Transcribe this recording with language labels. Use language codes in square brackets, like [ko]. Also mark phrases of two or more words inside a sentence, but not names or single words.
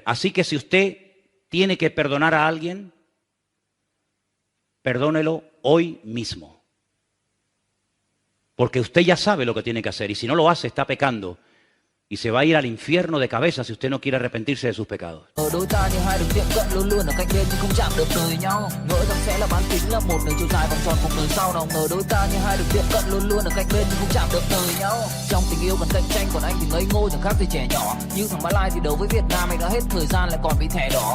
[es] Así que si usted tiene que perdonar a alguien, perdónelo hoy mismo. Porque usted ya sabe lo que tiene que hacer y si no lo hace está pecando. Y se va a ir al infierno de cabeza si usted no quiere arrepentirse de sus pecados. [vi] Đôi ta như hai đường tiệm cận luôn luôn ở cách bên nhưng không chạm được đời nhau. Ngỡ rằng sẽ là bán kính là một đường chiều dài vòng tròn cuộc đời sau. Nào ngờ đôi ta như hai đường tiệm cận luôn luôn ở cách bên nhưng không chạm được đời nhau. Trong tình yêu cần cạnh tranh còn anh thì ngây ngô chẳng khác gì trẻ nhỏ. Như thằng Mã Lai thì đấu với Việt Nam anh đã hết thời gian lại còn bị thẻ đỏ.